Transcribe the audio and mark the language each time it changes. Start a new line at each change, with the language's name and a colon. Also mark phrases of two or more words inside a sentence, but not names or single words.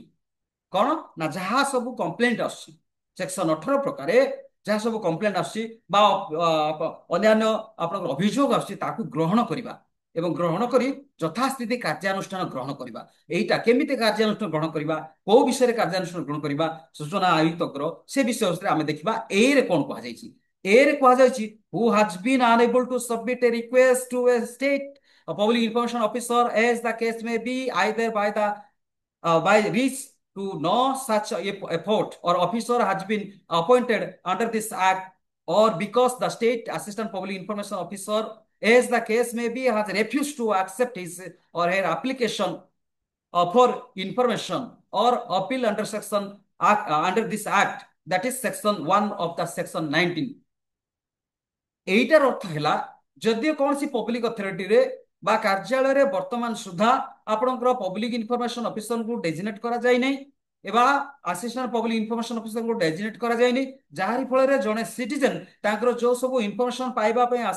Odia: କଣ ନା ଯାହା ସବୁ କମ୍ପ୍ଲେଣ୍ଟ ଆସୁଛି ସେକ୍ସନ 18 ପ୍ରକାରେ ଯାହା ସବୁ କମ୍ପ୍ଲେଣ୍ଟ ଆସୁଛି ବା ଅନ୍ୟାନ୍ୟ ଆପଣଙ୍କର ଅଭିଯୋଗ ଆସୁଛି ତାକୁ ଗ୍ରହଣ କରିବା ଏବଂ ଗ୍ରହଣ କରି ଯଥାସ୍ଥିତି କାର୍ଯ୍ୟାନୁଷ୍ଠାନ ଗ୍ରହଣ କରିବା। ଏଇଟା କେମିତି କାର୍ଯ୍ୟାନୁଷ୍ଠାନ ଗ୍ରହଣ କରିବା, କୋଉ ବିଷୟରେ କାର୍ଯ୍ୟାନୁଷ୍ଠାନ ଗ୍ରହଣ କରିବା ସୂଚନା ଆୟୁକ୍ତଙ୍କର, ସେ ବିଷୟରେ ଆମେ ଦେଖିବା। ଏରେ କଣ କୁହାଯାଇଛି। ଏରେ କୁହାଯାଇଛି
English: who has been unable to submit a request to a state public information officer as the case may be either by reach to no such effort or officer has been appointed under this act, or because the state assistant public information officer as the case may be has refused to accept his or her application for information or appeal under under this act, that is section 1 of the section 19।
Bangla: এইটার অর্থ
Odia: ହେଲା ଯଦି କୌଣସି
English: public authority
Odia: ବା କାର୍ଯ୍ୟାଳୟରେ ବର୍ତ୍ତମାନ ସୁଦ୍ଧା ଆପଣଙ୍କର
English: public information officer
Odia: ଡେଜିନେଟ୍ କରାଯାଇନାହିଁ ବା
English: assistant public information officer
Odia: ଡେଜିନେଟ୍ କରାଯାଇନି, ଯାହାରି ଫଳରେ ଜଣେ ସିଟିଜେନ ତାଙ୍କର ଯୋଉ ସବୁ ଇନଫର୍ମେସନ ପାଇବା ପାଇଁ ଆଶା